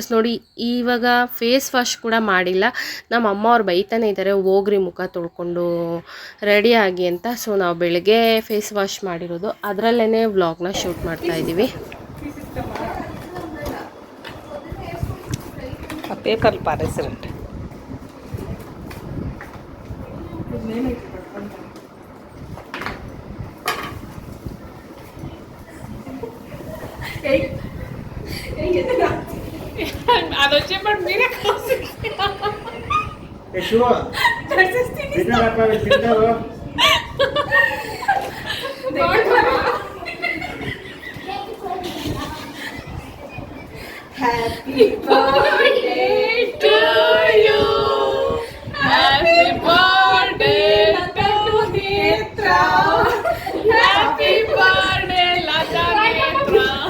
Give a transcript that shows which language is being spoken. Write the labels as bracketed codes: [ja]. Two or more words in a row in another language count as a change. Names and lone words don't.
[kn] ನೋಡಿ ಇವಾಗ [en] face wash [kn] ಕೂಡ ಮಾಡಿಲ್ಲ. ನಮ್ಮ ಅಮ್ಮ ಅವ್ರು ಬೈತಾನೆ ಇದ್ದಾರೆ, ಹೋಗ್ರಿ ಮುಖ ತೊಳ್ಕೊಂಡು ರೆಡಿಯಾಗಿ ಅಂತ. ಸೊ ನಾವು ಬೆಳಗ್ಗೆ [en] face wash [kn] ಮಾಡಿರೋದು, ಅದರಲ್ಲೇ ವ್ಲಾಗ್ನ ಶೂಟ್ ಮಾಡ್ತಾಯಿದ್ದೀವಿ. ಪೇಪರ್ ಪಾರಿಸಿರಂತೆ [te] అదొచ్చే పడు మీరే [en] Happy birthday to you, happy birthday to Netra, happy birthday Latha Netra.